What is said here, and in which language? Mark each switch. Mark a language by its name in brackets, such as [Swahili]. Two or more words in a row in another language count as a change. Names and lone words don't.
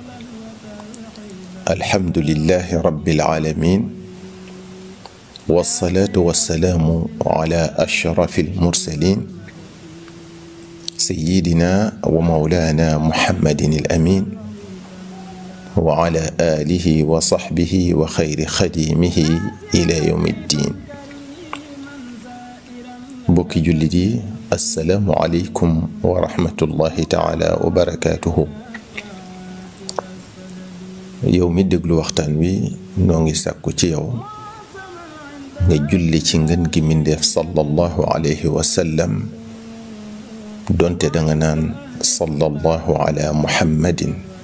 [Arabic] الحمد لله رب العالمين، والصلاة والسلام على أشرف المرسلين سيدنا ومولانا محمد الأمين وعلى آله وصحبه وخير خديمه إلى يوم الدين. [Wolof] bokki jullit yi, [Arabic] السلام عليكم ورحمة الله تعالى وبركاته. [Wolof] yow mi déglu waxtaan wi noo ngi sàkku ci yow nga julli ci ngën gi mindeef [Arabic] صلى الله عليه وسلم, [Wolof] donte danga naan [Arabic] صلى الله على محمد.